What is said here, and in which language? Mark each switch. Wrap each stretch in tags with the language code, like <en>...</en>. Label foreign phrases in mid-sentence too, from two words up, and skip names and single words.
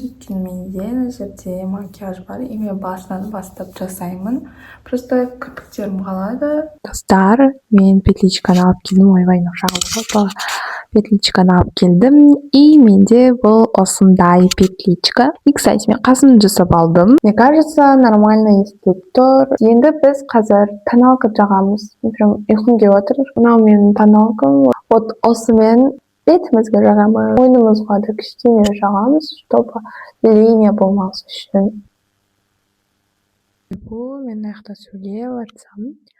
<kk>Өйткені менде мына жерде макияж бар. И мен басынан бастап жасаймын. Просто кірпіктерім қалады. Достар, мен петличканы алып келдім. Ойбай, шағылды. Петличканы алып келдім. И менде бұл осындай петличка.</kk> <ru>И, кстати,</ru> <kk>мен қасымды жасап алдым.</kk> <ru>Мне кажется, нормально</ru> <kk>естіп тұр. Енді біз қазір тоналка жағамыз. Прям ұйқым келіп отыр. Мынау менің тоналкам. Вот осымен бетімізге жағамыз. Мойнымызға да кішкене жағамыз,</kk> <ru>чтобы линия</ru> <kk>болмас үшін. Бұл мен аяқта сөйлеп жатсам.</kk>